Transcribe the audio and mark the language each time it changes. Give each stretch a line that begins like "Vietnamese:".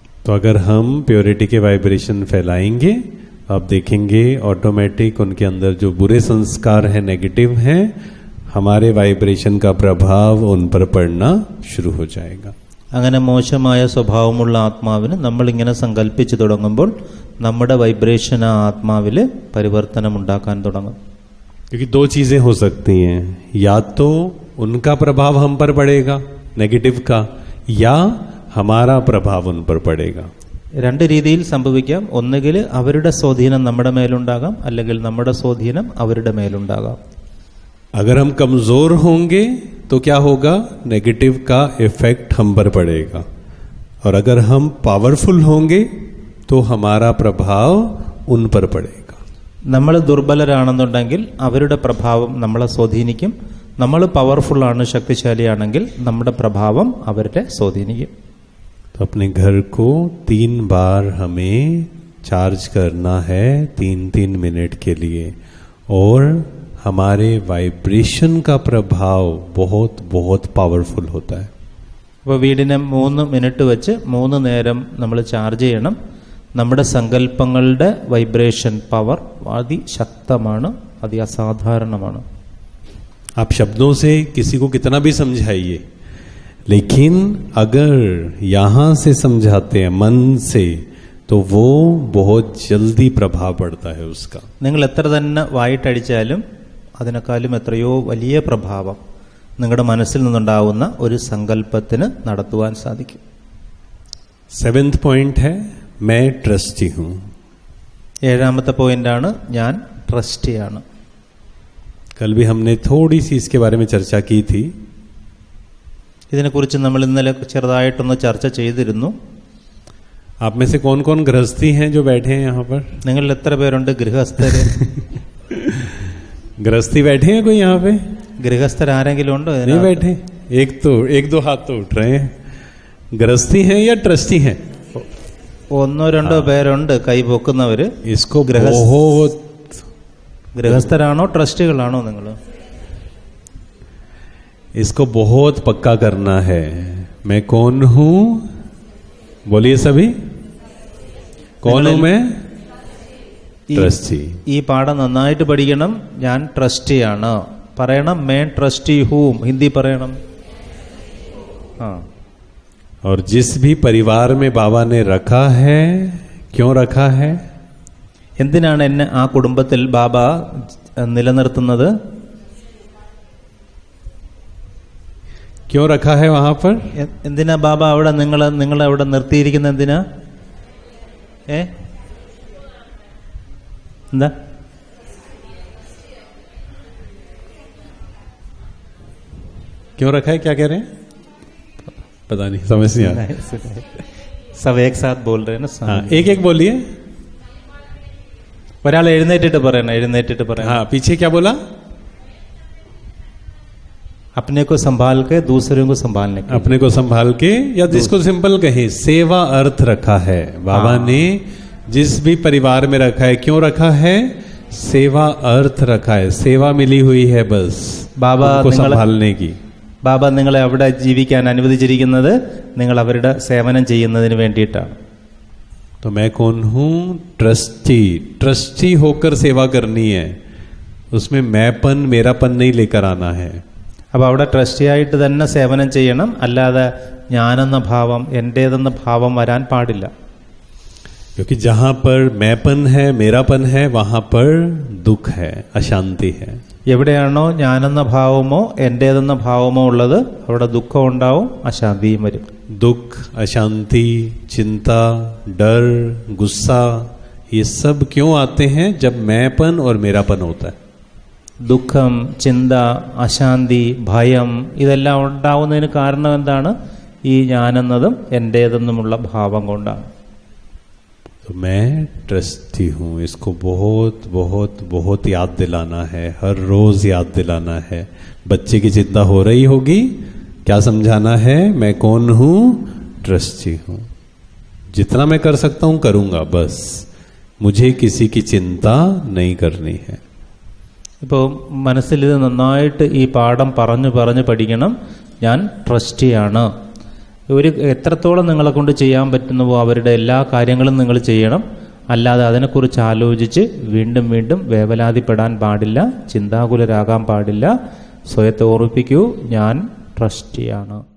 Hindi: तो अगर हम प्योरिटी के वाइब्रेशन फैलाएंगे, आप देखेंगे ऑटोमेटिक उनके अंदर जो बुरे संस्कार हैं, नेगेटिव हैं, हमारे वाइब्रेशन का प्रभाव उन पर पड़ना शुरू हो जाएगा.
Malayalam: അങ്ങനെ മോശമായ സ്വഭാവമുള്ള ആത്മാവിന് നമ്മളിങ്ങനെ സങ്കല്പിച്ചു തുടങ്ങുമ്പോൾ നമ്മുടെ വൈബ്രേഷൻ ആ ആത്മാവിൽ പരിവർത്തനം ഉണ്ടാക്കാൻ തുടങ്ങും.
Hindi: क्योंकि 2 चीजें हो सकती हैं, या तो उनका प्रभाव हम पर पड़ेगा नेगेटिव का, या हमारा प्रभाव उन पर पड़ेगा.
Malayalam: 2 രീതിയിൽ സംഭവിക്കാം. ഒന്നുകിൽ അവരുടെ സ്വാധീനം നമ്മുടെ മേലുണ്ടാകാം, അല്ലെങ്കിൽ നമ്മുടെ സ്വാധീനം അവരുടെ മേലുണ്ടാകാം.
Hindi: अगर हम कमजोर होंगे तो क्या होगा? नेगेटिव का इफेक्ट हम पर पड़ेगा. और अगर हम पावरफुल होंगे तो हमारा प्रभाव उन पर पड़ेगा.
Malayalam: നമ്മൾ ദുർബലരാണെന്നുണ്ടെങ്കിൽ അവരുടെ പ്രഭാവം നമ്മളെ സ്വാധീനിക്കും. നമ്മൾ പവർഫുൾ ആണ്, ശക്തിശാലിയാണെങ്കിൽ നമ്മുടെ പ്രഭാവം അവരുടെ സ്വാധീനിക്കും.
Hindi: तो अपने घर को 3 बार हमें चार्ज करना है, 3-3 मिनट के लिए, और हमारे वाइब्रेशन का प्रभाव बहुत बहुत पावरफुल होता है.
Malayalam: അപ്പോൾ വീടിനെ 3 മിനിറ്റ് വെച്ച് 3 നേരം നമ്മൾ ചാർജ് ചെയ്യണം. നമ്മുടെ സങ്കല്പങ്ങളുടെ വൈബ്രേഷൻ പവർ അതിശക്തമാണ്, അസാധാരണമാണ്.
Hindi: आप शब्दों से किसी को कितना भी समझाइए, लेकिन अगर यहां से समझाते हैं मन से, तो वो बहुत जल्दी प्रभाव पड़ता है उसका.
Malayalam: നിങ്ങൾ എത്ര തന്നെ വായിട്ടടിച്ചാലും അതിനേക്കാളും എത്രയോ വലിയ പ്രഭാവം നിങ്ങളുടെ മനസ്സിൽ നിന്നുണ്ടാവുന്ന ഒരു സങ്കല്പത്തിന് നടത്തുവാൻ സാധിക്കും.
Hindi: 7th पॉइंट है, मैं ट्रस्टी हूं.
Malayalam: 7ാമത്തെ പോയിന്റാണ്, ഞാൻ ട്രസ്റ്റിയാണ്.
Hindi: कल भी हमने थोड़ी सी इसके बारे में चर्चा की थी.
Malayalam: ഇതിനെക്കുറിച്ച് നമ്മൾ ഇന്നലെ ചെറുതായിട്ടൊന്ന് ചർച്ച ചെയ്തിരുന്നു.
Hindi: आप में से कौन कौन गृहस्थी हैं जो बैठे हैं यहाँ पर?
Malayalam: നിങ്ങൾ എത്ര പേരുണ്ട് ഗൃഹസ്ഥര്?
Hindi: गृहस्थी बैठे हैं कोई यहाँ पे?
Malayalam: ഗൃഹസ്ഥർ ആരെങ്കിലും ഉണ്ടോ?
Hindi: नहीं बैठे. एक दो हाथ तो उठ रहे हैं. गृहस्थी हैं या ट्रस्टी हैं?
Malayalam: 1-2 പേരുണ്ട് കൈ പൊക്കുന്നവര്.
Hindi: इसको बहुत
Malayalam: ഗൃഹസ്ഥരാണോ ട്രസ്റ്റികളാണോ നിങ്ങൾ?
Hindi: इसको बहुत पक्का करना है. मैं कौन हूं? बोलिए सभी, कौन हूं मैं? ट्रस्टी।
Malayalam: ഈ പാഠം നന്നായിട്ട് പഠിക്കണം. ഞാൻ ട്രസ്റ്റിയാണ് പറയണം.
Hindi: मैं ट्रस्टी हूँ
Malayalam: ഹിന്ദി പറയണം.
Hindi: और जिस भी परिवार में बाबा ने रखा है, क्यों रखा है?
Malayalam: എന്തിനാണ് എന്നെ ആ കുടുംബത്തിൽ ബാബ നിലനിർത്തുന്നത്?
Hindi: क्यों रखा है वहां पर?
Malayalam: എന്തിനാ ബാബ അവിടെ നിങ്ങളെ അവിടെ നിർത്തിയിരിക്കുന്നത്? എന്തിനാ? എന്താ?
Hindi: क्यों रखा है? क्या कह रहे हैं? पता नहीं, समझ नहीं आ रहा। सब एक साथ बोल रहे हैं ना. हाँ, एक एक बोलिए.
Malayalam: ഒരാൾ എഴുന്നേറ്റിട്ട് പറയണം.
Hindi: हाँ, पीछे क्या बोला? अपने को संभाल के दूसरों को संभालने के. अपने को संभाल के, या जिसको सिंपल कहें सेवा अर्थ रखा है बाबा ने. जिस भी परिवार में रखा है, क्यों रखा है? सेवा अर्थ रखा है. सेवा मिली हुई है बस बाबा को संभालने की.
Malayalam: ബാബ നിങ്ങളെ അവിടെ ജീവിക്കാൻ അനുവദിച്ചിരിക്കുന്നത് നിങ്ങൾ അവരുടെ സേവനം ചെയ്യുന്നതിന് വേണ്ടിയിട്ടാണ്.
Hindi: तो मैं कौन हूं? ट्रस्टी. ट्रस्टी होकर सेवा करनी है. उसमें मैंपन मेरापन नहीं लेकर आना है.
Malayalam: അപ്പോൾ അവിടെ ട്രസ്റ്റിയായിട്ട് തന്നെ സേവനം ചെയ്യണം. അല്ലാതെ ഞാനെന്ന ഭാവം, എൻ്റേതെന്ന ഭാവം വരാൻ പാടില്ല.
Hindi: क्योंकि जहां पर मैंपन है, मेरापन है, वहां पर दुख है, अशांति है.
Malayalam: എവിടെയാണോ ഞാനെന്ന ഭാവമോ എൻ്റേതെന്ന ഭാവമോ ഉള്ളത് അവിടെ ദുഃഖം ഉണ്ടാവും, അശാന്തിയും വരും.
Hindi: दुख, अशांति, चिंता, डर, गुस्सा, ये सब क्यों आते हैं? जब मैंपन और मेरापन होता है.
Malayalam: ദുഃഖം, ചിന്ത, അശാന്തി, ഭയം ഇതെല്ലാം ഉണ്ടാവുന്നതിന് കാരണം എന്താണ്? ഈ ഞാനെന്നതും എൻ്റേതെന്നുമുള്ള ഭാവം കൊണ്ടാണ്.
Hindi: तो मैं ट्रस्टी हूँ. इसको बहुत बहुत बहुत याद दिलाना है, हर रोज याद दिलाना है. बच्चे की चिंता हो रही होगी, क्या समझाना है? मैं कौन हूँ? ट्रस्टी हूँ. जितना मैं कर सकता हूँ करूँगा, बस मुझे किसी की चिंता नहीं करनी है.
Malayalam: ഇപ്പോൾ മനസ്സിൽ ഇത് നന്നായിട്ട് ഈ പാഠം പറഞ്ഞു പഠിക്കണം. ഞാൻ ട്രസ്റ്റിയാണ്. എത്രത്തോളം നിങ്ങളെ കൊണ്ട് ചെയ്യാൻ പറ്റുന്നുവോ അവരുടെ എല്ലാ കാര്യങ്ങളും നിങ്ങൾ ചെയ്യണം. അല്ലാതെ അതിനെക്കുറിച്ച് ആലോചിച്ച് വീണ്ടും വീണ്ടും വേവലാതിപ്പെടാൻ പാടില്ല, ചിന്താകുലരാകാൻ പാടില്ല. സ്വയത്തെ ഓർമ്മിപ്പിക്കൂ, ഞാൻ ട്രസ്റ്റിയാണ്.